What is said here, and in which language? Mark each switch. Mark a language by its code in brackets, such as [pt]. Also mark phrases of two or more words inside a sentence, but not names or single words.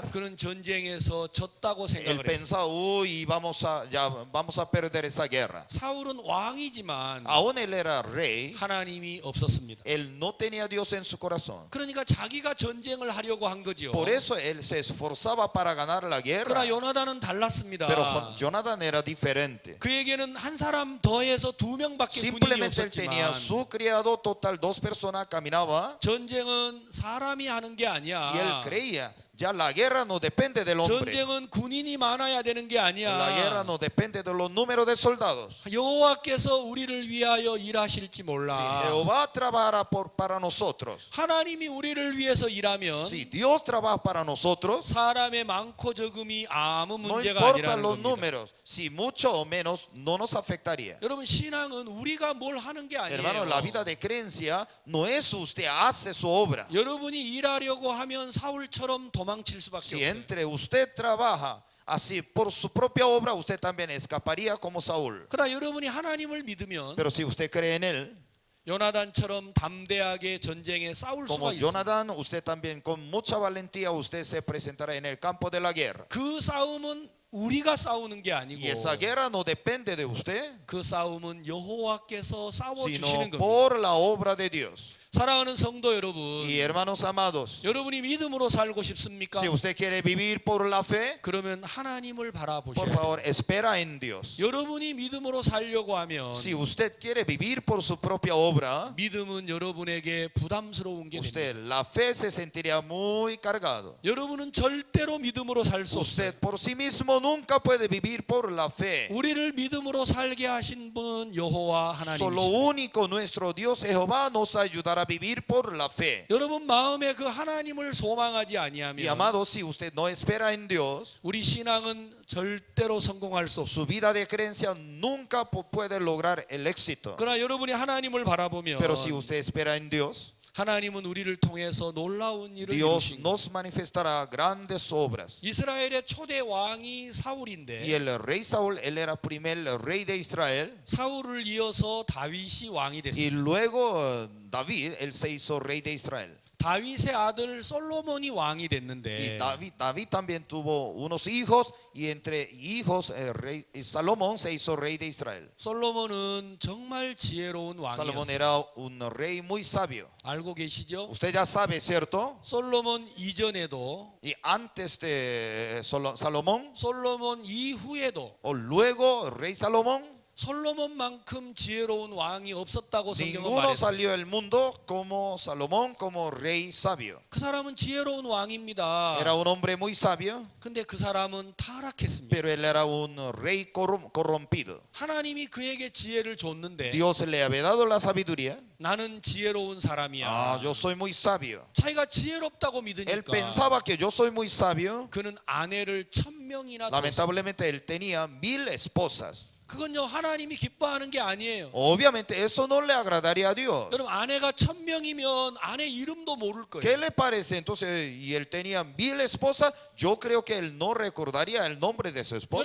[ko] 그는 전쟁에서 졌다고 [es] él [ko] 생각을 했어요. [es] pensaba, uy, ya vamos a perder esa guerra. [ko] 사울은 왕이지만 [es] Aún él era rey, [ko] 하나님이 없었습니다. [es] él no tenía Dios en su corazón. [ko] 그러니까 자기가 전쟁을 하려고 한 거죠. [es] Por eso él se esforzaba para ganar la guerra. [ko] 그러나 요나단은 달랐습니다. [es] Pero Jonadán era diferente. [ko] 그에게는 한 사람 더해서 두 명밖에 군인이 [es] Simplemente él tenía [ko] 없었지만 [es] su criado total, dos personas caminaba [ko] 전쟁은 사람이 하는 게 아니야. [es] y él creía, ya la guerra no depende del hombre. [ko] 전쟁은 군인이 많아야 되는 게 아니야. [es] La guerra no depende de los números de soldados. [ko] 여호와께서 우리를 위하여 일하실지 [es] Si [ko] 몰라. [es] Jehová trabajará para nosotros, [ko] 하나님이 우리를 위해서 일하면 [es] si Dios trabaja para nosotros, [ko] 사람의 많고 적음이 아무 [es] no [ko] 문제가 [es] importa [ko] 아니라는 [es] los [ko] 겁니다. [es] números, si mucho o menos no nos afectaría. [ko] 여러분 신앙은 우리가 뭘 하는 게 [es] Hermano, [ko] 아니에요. [es] la vida de creencia no es usted hace su obra. [ko] 여러분이 일하려고 하면 사울처럼 도망칠 수밖에 [es] Si [ko] 없어요. [es] entre usted trabaja así por su propia obra, usted también escaparía como Saúl. [ko] 그러나 여러분이 하나님을 믿으면 [es] Pero si usted cree en él, [ko] 요나단처럼 담대하게 전쟁에 싸울 [es] como [ko] 수가 있습니다. [es] Jonadán, usted también con mucha valentía usted se presentará en el campo de la guerra. [ko] 그 싸움은 우리가 싸우는 게 아니고 [es] Y esa guerra no depende de usted, [ko] 그 싸움은 여호와께서 싸워 [es] sino [ko] 주시는 겁니다. [es] por la obra de Dios. [ko] 사랑하는 성도 여러분, [es] Y hermanos amados, [ko] 여러분이 믿음으로 살고 싶습니까? [es] si usted quiere vivir por la fe, [ko] 그러면 하나님을 [es] por [ko] 바라보셔야 돼요. [es] favor, espera en Dios. [ko] 여러분이 믿음으로 살려고 하면 [es] Si usted quiere vivir por su propia obra, [ko] 믿음은 여러분에게 부담스러운 게 [es] usted, [ko] 됩니다. [es] la fe se sentiría muy cargado. [ko] 여러분은 절대로 믿음으로 살 수 없어요. [es] Usted por sí mismo nunca puede vivir por la fe. [ko] 우리를 믿음으로 살게 하신 분은 여호와 [es] Solo [ko] 하나님이십니다. [es] único nuestro Dios Jehová nos ayudará a vivir por la fe. [ko] 여러분 마음에 그 하나님을 so망하지 [es] Y [ko] 아니하면 [es] amado, si usted no espera en Dios, [ko] 우리 신앙은 절대로 성공할 수 없습니다. [es] su vida de creencia nunca puede lograr el éxito. [ko] 그러나 여러분이 하나님을 바라보면 [es] Pero si usted espera en Dios, [ko] 하나님은 우리를 통해서 놀라운 일을 [es] Dios [ko] 이루신 [es] nos manifestará grandes obras. [ko] 이스라엘의 초대 왕이 [es] Y [ko] 사울인데 [es] el rey Saúl, él era primer rey de Israel. [ko] 사울을 이어서 다윗이 왕이 [es] Y [ko] 됐습니다. [es] luego David, él se hizo rey de Israel. [ko] 다윗의 아들 솔로몬이 왕이 [es] Y [ko] 됐는데 [es] David también tuvo unos hijos. Y entre hijos, Salomón se hizo rey de Israel. [ko] 솔로몬은 정말 지혜로운 [es] Salomón [ko] 왕이었어요. [es] era un rey muy sabio. [ko] 알고 계시죠? [es] Usted ya sabe, ¿cierto? [ko] 솔로몬 이전에도 [es] Y antes de Salomón, [ko] 솔로몬 이후에도 [es] o luego rey Salomón, [ko] 솔로몬만큼 지혜로운 왕이 없었다고 성경은 [es] ninguno [ko] 말했어요. [es] salió del mundo como Salomón, como rey sabio. [ko] 그 사람은 지혜로운 왕입니다. [es] Era un hombre muy sabio, [ko] 근데 그 사람은 타락했습니다. [es] pero él era un rey corrompido. [ko] 하나님이 그에게 지혜를 줬는데 [es] Dios le había dado la sabiduría. [ko] 나는 지혜로운 사람이야. [es] Yo soy muy sabio. [ko] 자기가 지혜롭다고 [es] Él [ko] 믿으니까 [es] pensaba que yo soy muy sabio. [ko] 그는 아내를 1000명이나 뒀습니다. [es] Lamentablemente él tenía 1000 esposas. [ko] 그건요 하나님이 기뻐하는 게 아니에요. [es] Obviamente eso no le agradaría a Dios. [ko] 여러분 아내가 1000명이면 아내 이름도 모를 [es] ¿Qué [ko] 거예요. [es] le parece? Entonces, y él tenía 1000 esposas, yo creo que él no recordaría el nombre de su esposa.